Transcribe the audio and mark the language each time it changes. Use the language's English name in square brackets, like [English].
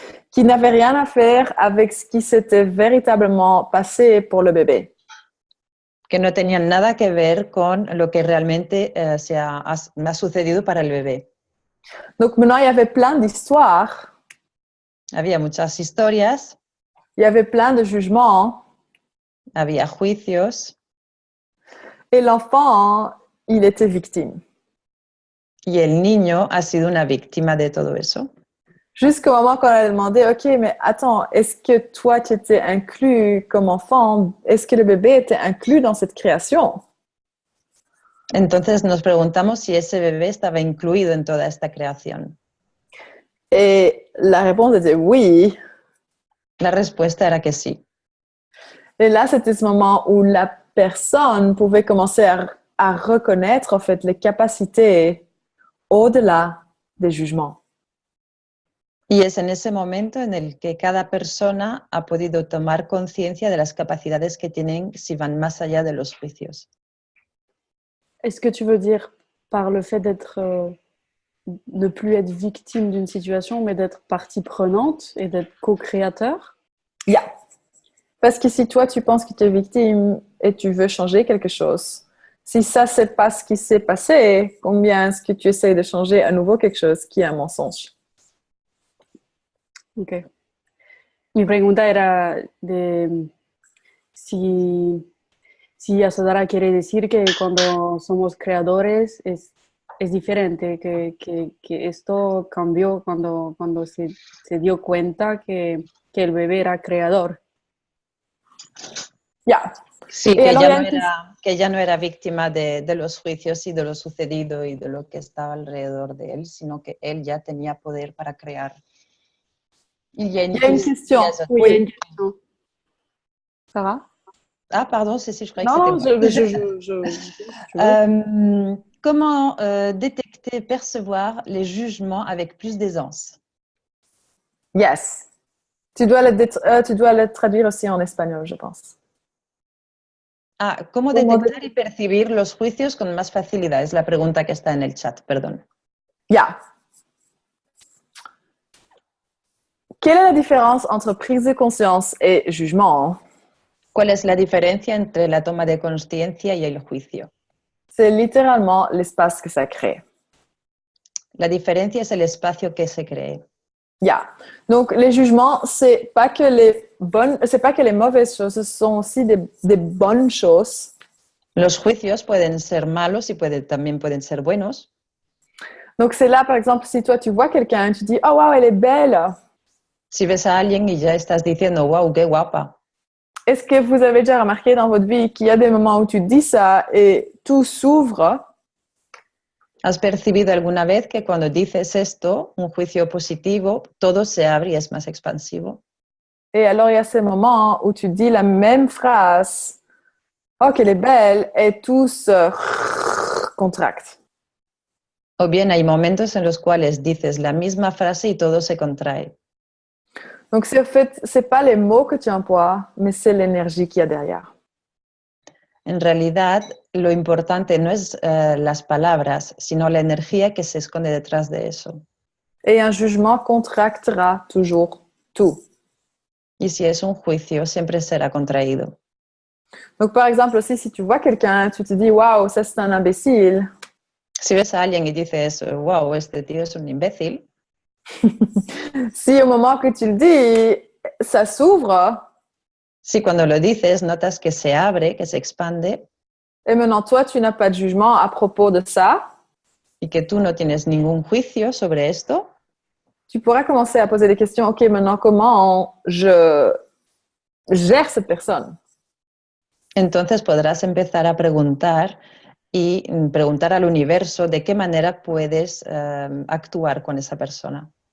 [French] Qui n'avait rien à faire avec ce qui s'était véritablement passé pour le bébé. [Spanish] Que no tenían nada que ver con lo que realmente ha sucedido para el bebé. [French] Donc maintenant, il y avait plein d'histoires. [Spanish] Había muchas historias. [French] Il y avait plein de jugements. [Spanish] Había juicios. [French] Et l'enfant, il était victime. [Spanish] Y el niño ha sido una víctima de todo eso. [French] Jusqu'au moment qu'on a demandé, OK, mais attends, est-ce que toi, tu étais inclus comme enfant? Est-ce que le bébé était inclus dans cette création? [Spanish] Entonces nos preguntamos si ese bebé estaba incluido en toda esta creación. [French] Et la réponse était oui. [Spanish] La respuesta era que sí. [French] Et là, c'était ce moment où la personne pouvait commencer à reconnaître, en fait, les capacités au-delà des jugements. [Spanish] Y es en ese momento en el que cada persona ha podido tomar conciencia de las capacidades que tienen si van más allá de los juicios. [French] Est-ce que tu veux dire par le fait d'être, ne plus être victime d'une situation, mais d'être partie prenante et d'être co-créateur? Yeah. Parce que si toi, tu penses que tu es victime et tu veux changer quelque chose, si ça, c'est pas ce qui s'est passé, combien est-ce que tu essayes de changer à nouveau quelque chose qui est un mensonge? Ok. [Spanish] Mi pregunta era de si Yasodhara quiere decir que cuando somos creadores es diferente, que esto cambió cuando se dio cuenta que el bebé era creador. Yeah. Sí, que ya no era víctima de los juicios y de lo sucedido y de lo que estaba alrededor de él, sino que él ya tenía poder para crear. [French] Il y a une question. Oui, il y a une question. Ça va? Ah, pardon, si, je croyais Non, que c'était moi. Comment détecter, percevoir les jugements avec plus d'aisance? Yes. Tu dois le traduire aussi en espagnol, je pense. [Spanish] ¿Cómo detectar y percibir los juicios con más facilidad? Es la pregunta que está en el chat, perdón. Ya. [French] Quelle est la différence entre prise de conscience et jugement? [Spanish] ¿Cuál es la diferencia entre la toma de conciencia y el juicio? [French] C'est littéralement l'espace que ça crée. [Spanish] La diferencia es el espacio que se cree. Yeah. [French] Donc, les jugements, c'est pas que les mauvaises choses, ce sont aussi des bonnes choses. [Spanish] Los juicios pueden ser malos y también pueden ser buenos. [French] Donc, c'est là, par exemple, si toi, tu vois quelqu'un, tu dis « Oh, wow, elle est belle ». [Spanish] Si ves a alguien y ya estás diciendo, wow, qué guapa. [French] Est-ce que vous avez déjà remarqué dans votre vie qu'il y a des moments où tu dis ça et tout s'ouvre? [Spanish] ¿Has percibido alguna vez que cuando dices esto, un juicio positivo, todo se abre y es más expansivo? [French] Et alors, il y a ces moments où tu dis la même phrase « Oh, qu'elle est belle » et tout se contracte. [Spanish] O bien hay momentos en los cuales dices la misma frase y todo se contrae. [French] Donc, en fait, c'est pas les mots que tu emploies, mais c'est l'énergie qu'il y a derrière. [Spanish] En realidad, lo importante no es las palabras, sino la energía que se esconde detrás de eso. [French] Et un jugement contractera toujours tout. [Spanish] Y si es un juicio, siempre será contraído. [French] Donc, par exemple, aussi, si tu vois quelqu'un, tu te dis « Waouh, ça c'est un imbécile ». [Spanish] Si ves a alguien y dices, wow, este tío es un imbécil. [French] Si au moment que tu le dis, ça s'ouvre. [Spanish] Si cuando lo dices notas que se abre, que se expande. [French] Et maintenant, toi, tu n'as pas de jugement à propos de ça. [Spanish] Y que tú no tienes ningún juicio sobre esto. [French] Tu pourras commencer à poser des questions. OK, maintenant, comment je gère cette personne? [Spanish] Entonces podrás empezar a preguntar y preguntar al universo de qué manera puedes actuar con esa persona.